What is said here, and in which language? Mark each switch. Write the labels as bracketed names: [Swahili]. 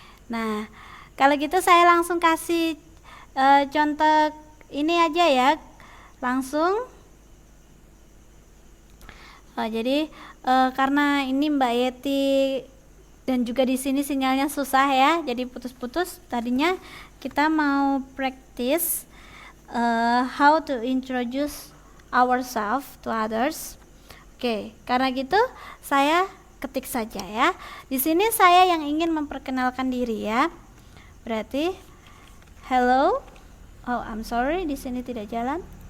[Indonesian] Nah, kalau gitu saya langsung kasih contoh ini aja ya, langsung. Jadi karena ini Mbak Yeti dan juga di sini sinyalnya susah ya, jadi putus-putus. Tadinya kita mau [English] practice how to introduce ourselves to others. [Indonesian] Oke, karena gitu saya ketik saja ya. Di sini saya yang ingin memperkenalkan diri ya. Berarti hello. [English] Oh, I'm sorry, [Indonesian] di sini tidak jalan.